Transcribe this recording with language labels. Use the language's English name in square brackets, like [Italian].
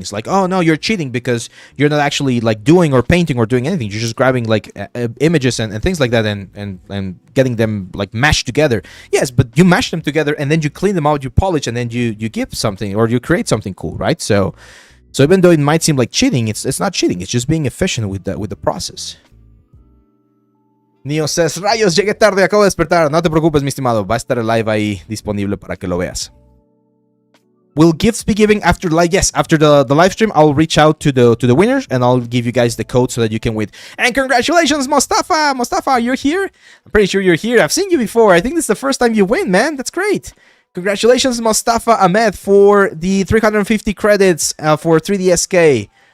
[English] It's like, oh no, you're cheating because you're not actually like doing or painting or doing anything. You're just grabbing like images and things like that and getting them like mashed together. Yes, but you mash them together and then you clean them out, you polish, and then you give something or you create something cool, right? So even though it might seem like cheating, it's not cheating. It's just being efficient with the process. [Spanish] Neo says, rayos, llegué tarde, acabo de despertar. No te preocupes, mi estimado. Va a estar el live ahí disponible para que lo veas. [English] Will gifts be giving after, like, yes, after the live stream? I'll reach out to the winners and I'll give you guys the code so that you can win. And congratulations, Mustafa! Mustafa, you're here. I'm pretty sure you're here. I've seen you before. I think this is the first time you win, man. That's great. Congratulations, Mustafa Ahmed, for the 350 credits for 3DSK.